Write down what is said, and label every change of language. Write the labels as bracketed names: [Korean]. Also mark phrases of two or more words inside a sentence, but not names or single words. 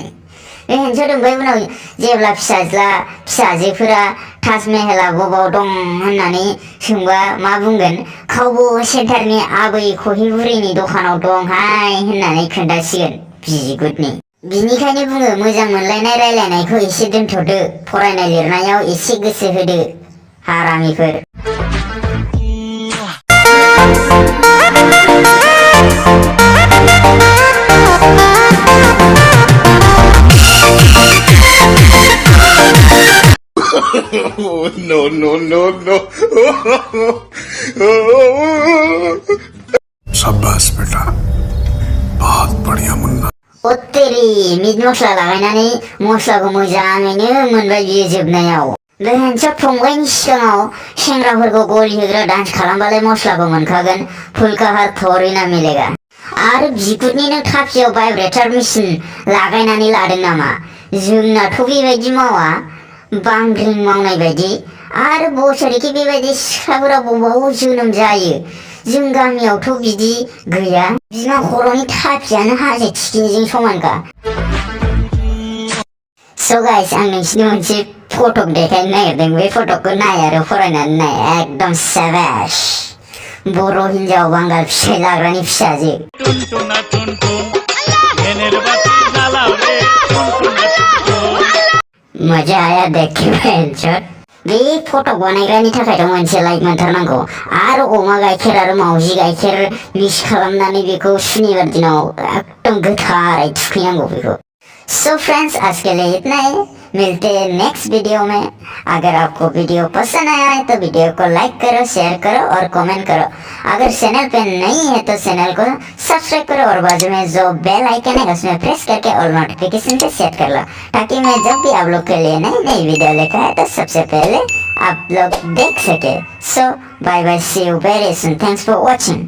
[Bodo] बेनोसो ओमफ्राय उनाव जेब्ला फिसाजोफोरा ताजमेहला बबाव दं होननानै सोंबा मा बुंगोन? खावबो सेन्टारनि आबै खहिबुरिनि दखानाव दंहाय होननानै खोन्थासिगोन बिगुदनि। बिनिखायनो बुङो, मोजां मोनलायनाय रायलायनायखौ एसे दोनथ'दो, फरायनाय लिरनायाव एसे गोसो होदो हारामिफोर। [English] No. [Hindi] शाबाश बेटा, बहुत बढ़िया मुन्ना। [Bodo] अत्तेरी मिट मस्ला लागायनानै मस्लाखौ मोजाङैनो मोनबाय बियो जोबनायाव। बेहेनसो फंबायनि सिगाङाव सेंग्राफोरखौ गलि होग्रा डान्स खालामबालाय मस्लाखौ मोनखागोन। [Hindi] फुलकाहार थोड़ी ना मिलेगा। [Bodo] आरो बिगुरनि नों थाफियाव [English] vibrator machine [Bodo] लागायनानै लादों नामा? जोंनाथ' बेबायदि मावा, बांग्रिं मावनाय बायदि। आरो बोसोरखि बेबायदि सिख्लाफोरा बबाव जोनोम जायो? जों गामियावथ' बिदि गैया। बिमा खर'नि थाफियानो हाजो थिखिनिजों समानखा। [English] So guys, [Bodo] आं नोंसिनो मोनसे फटक देखायनो नागिरदों। बे फटकखौ नाय आरो फरायनानै नाय, एकदम सेभेज। बर' हिन्जाव बांगाल फिसाय लाग्रानि फिसाजो टुनटुना टुनटुन भेनेर बाती जालाव रे टुनटुना टुनटुन [Hindi] मजा आया देख के भेनचोद [Bodo] बे फट' बानायग्रानि थाखायथ' मोनसे लाइक मोनथारनांगौ आरो अमा गाइखेर आरो मावजि गाइखेर मिक्स खालामनानै बेखौ सुनिबार दिनाव एकदम गोथारै थुखैनांगौ बेखौ [English] So friends [Hindi] आज के लिए इतना ही मिलते हैं [English] next video [Hindi] में अगर आपको वीडियो पसंद आया है तो वीडियो को लाइक करो शेयर करो और कमेंट करो अगर चैनल पे नहीं है तो चैनल को सब्सक्राइब करो और बाजू में जो [English] bell icon [Hindi] है उसमें प्रेस करके [English] all notification [Hindi] पे सेट कर लो ताकि मैं जब भी आप लोग के लिए नई नई वीडियो लेकर आए तो सबसे पहले आप लोग देख सके [English] so bye bye see you very soon thanks for watching